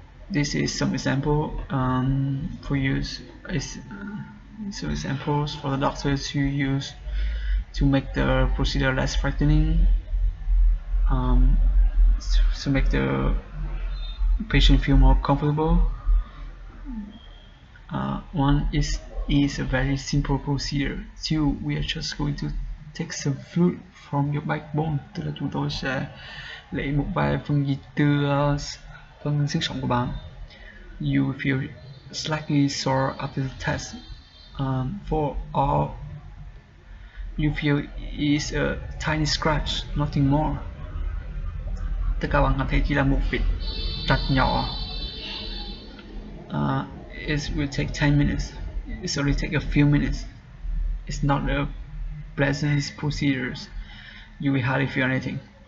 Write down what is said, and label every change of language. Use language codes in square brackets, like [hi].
[en] This is some example for use. Some examples for the doctors to use to make the procedure less frightening, to make the patient feel more comfortable. One is a very simple procedure. Two, we are just going to take some fluid from your backbone, [vi] tức là chúng tôi sẽ lấy một vài phân dịch từ phần xương sống của bạn. [en] You feel slightly sore after the test. For all, you feel is a tiny scratch, nothing more. [vi] Tất cả bạn cảm thấy chỉ là một vết rạch nhỏ. [en] It will take 10 minutes. It's only take a few minutes. It's not a pleasant procedure. You will hardly feel anything.